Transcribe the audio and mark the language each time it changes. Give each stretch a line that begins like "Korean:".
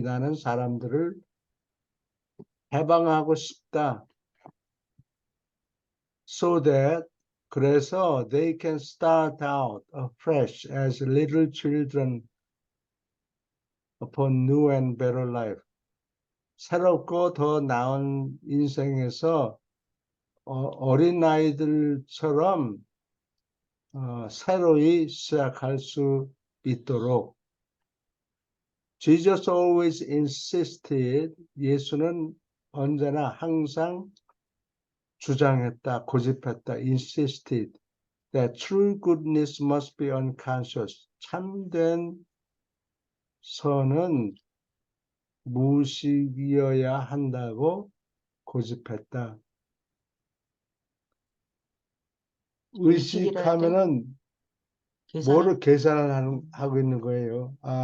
Korean: 나는 사람들을 해방하고 싶다.
English: So that
Korean: 그래서
English: they can start out afresh as little children upon new and better life.
Korean: 새롭고 더 나은 인생에서 어린 아이들처럼 새로이 시작할 수 있도록.
English: Jesus always insisted,
Korean: 예수는 언제나 항상 주장했다, 고집했다,
English: insisted, that true goodness must be unconscious.
Korean: 참된 선은 무의식이어야 한다고 고집했다. 의식하면은 뭐를 계산을 하고 있는 거예요.